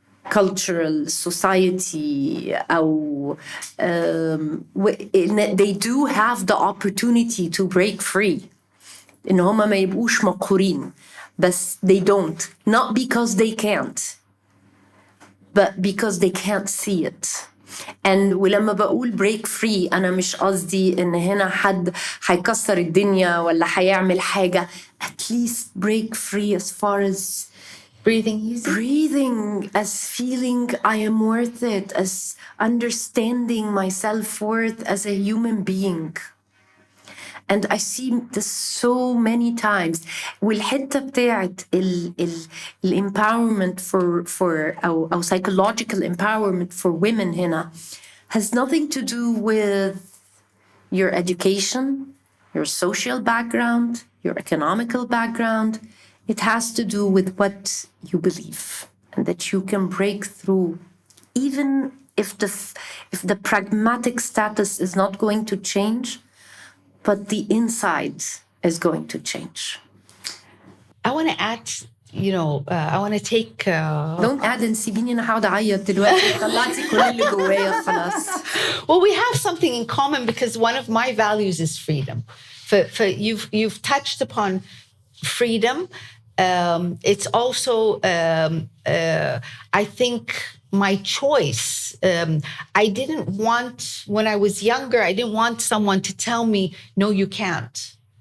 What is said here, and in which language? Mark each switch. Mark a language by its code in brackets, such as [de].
[en] Cultural, society, [ar] أو [en] they do have the opportunity to break free. [ar] إن هما ما يبقوش مقهورين. بس [en] they don't. Not because they can't, but because they can't see it. And [ar] ولما بقول [en] break free [ar] أنا مش قصدي إن هنا حد هيكسر الدنيا ولا هيعمل حاجة. [en] At least break free as far as breathing, as feeling I am worth it, as understanding my self-worth as a human being. And I see this so many times. [ar] والحتة بتاعت [en] empowerment for [ar] أو [en] psychological empowerment for women [ar] هنا [en] has nothing to do with your education, your social background, your economical background. It has to do with what you believe and that you can break through even if the pragmatic status is not going to change, but the inside is going to change. I want to add, I want to take... Don't add and [ar] سيبيني أنا هقعد أعيط دلوقتي طلعتي كل اللي جوايا خلاص. [en] Well, we have something in common because one of my values is freedom. You've touched upon freedom. It's also, I think, my choice. I didn't want, when I was younger, I didn't want someone to tell me, no, you can't.